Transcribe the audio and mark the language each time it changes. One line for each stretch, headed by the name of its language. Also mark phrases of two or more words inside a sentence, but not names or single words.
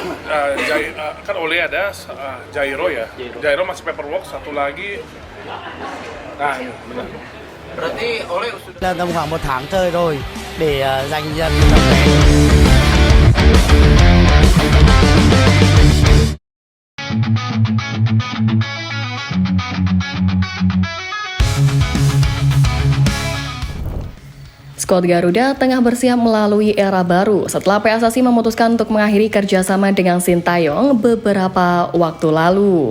Indonesian: Kan Ole ada Jairo ya. Jairo masih paperwork, satu lagi. Nah, benar. Berarti Ole sudah
Vietnamese: Là tầm khoảng 1 tháng trời rồi để giành dần tấm vé.
Indonesian: Skuad Garuda tengah bersiap melalui era baru setelah PSSI memutuskan untuk mengakhiri kerjasama dengan Sintayong beberapa waktu lalu.